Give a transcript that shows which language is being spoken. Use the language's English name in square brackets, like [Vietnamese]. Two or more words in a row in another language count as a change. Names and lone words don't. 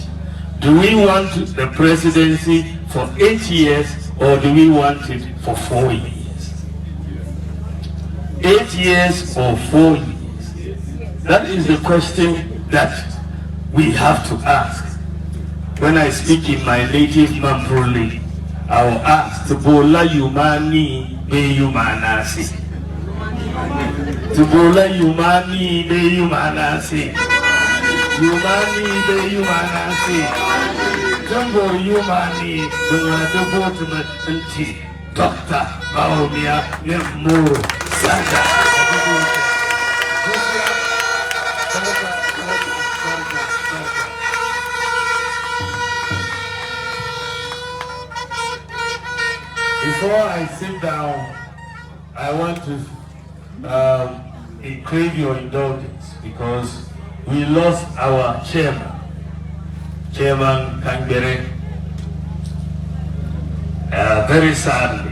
[English] Do we want the presidency for 8 years or do we want it for 4 years? 8 years or 4 years? That is the question that we have to ask. When I speak in my native Mamproli, I will ask, [Mampruli] Tubola Yumani be Yumanasi. Tubola Yumani be Yumanasi. Yumani be Yumanasi. Jumbo Yumani, [English] the Ultimate Dr. Bawumia Nemo Sanda. Before I sit down, I want to crave your indulgence because we lost our chairman, Chairman Kangbere, very sadly.